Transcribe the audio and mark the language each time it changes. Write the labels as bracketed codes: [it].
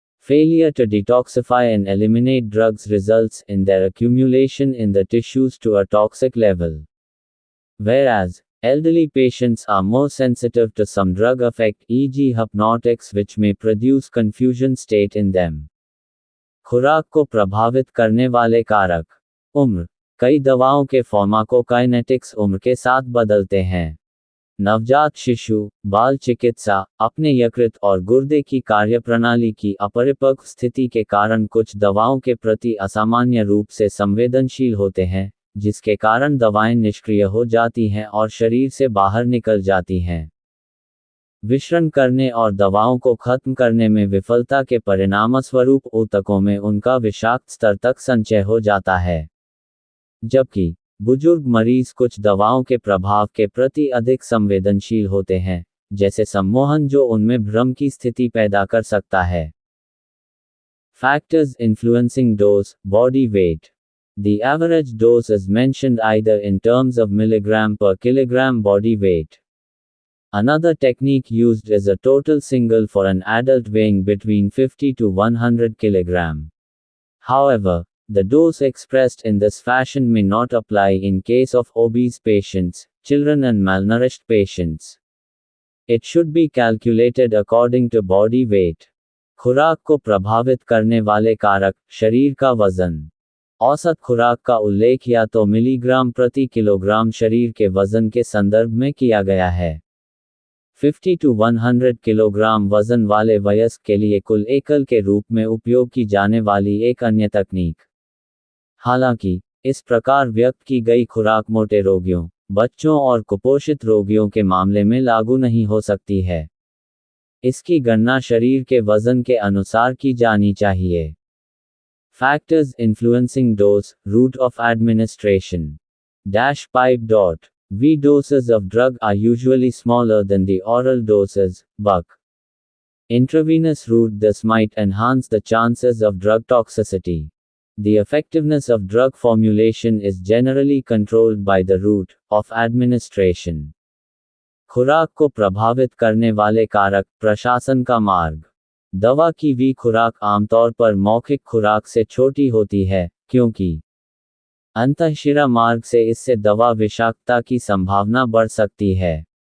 [en] Failure to detoxify and eliminate drugs results in their accumulation in the tissues to a toxic level. Whereas, elderly patients are more sensitive to some drug effect, e.g. hypnotics, which may produce confusion state in them. [hi] खुराक को प्रभावित करने वाले कारक. उम्र. कई दवाओं के फार्माकोकाइनेटिक्स उम्र के साथ बदलते हैं. नवजात शिशु, बाल चिकित्सा, अपने यकृत और गुर्दे की कार्यप्रणाली की अपरिपक्व स्थिति के कारण कुछ दवाओं के प्रति असामान्य रूप से संवेदनशील होते हैं, जिसके कारण दवाएं निष्क्रिय हो जाती हैं और शरीर से बाहर निकल जाती हैं. विषरण करने और दवाओं को खत्म करने में विफलता के परिणामस्वरूप ऊतकों में उनका विषाक्त स्तर तक संचय हो जाता है. जबकि बुजुर्ग मरीज कुछ दवाओं के प्रभाव के प्रति अधिक संवेदनशील होते हैं, जैसे सम्मोहन जो उनमें भ्रम की स्थिति पैदा कर सकता है. [en] Factors influencing dose. Body weight. The average dose is mentioned either in terms of milligram per kilogram body weight. Another technique used is a total single for an adult weighing between 50 to 100 kg. However, the dose expressed in this fashion may not apply in case of obese patients, children and malnourished patients. It should be calculated according to body weight. [hi] खुराक को प्रभावित करने वाले कारक. शरीर का वजन. औसत खुराक का उल्लेख या तो मिलीग्राम प्रति किलोग्राम शरीर के वजन के संदर्भ में किया गया है. [en] 50 to 100 [hi] किलोग्राम वजन वाले वयस्क के लिए कुल एकल के रूप में उपयोग की जाने वाली एक अन्य तकनीक। हालांकि इस प्रकार व्यक्त की गई खुराक मोटे रोगियों, बच्चों और कुपोषित रोगियों के मामले में लागू नहीं हो सकती है। इसकी गणना शरीर के वजन के अनुसार की जानी चाहिए। [en] Factors influencing dose, route of administration. Pipe. V doses of drug are usually smaller than the oral doses, but intravenous route thus might enhance the chances of drug toxicity. The effectiveness of drug formulation is generally controlled by the route of administration. [hi] खुराक को प्रभावित करने वाले कारक, प्रशासन का मार्ग। दवा की वी खुराक आमतौर पर मौखिक खुराक से छोटी होती है, क्योंकि अंतःशिरा मार्ग से इससे दवा विषाक्तता की संभावना बढ़ सकती है।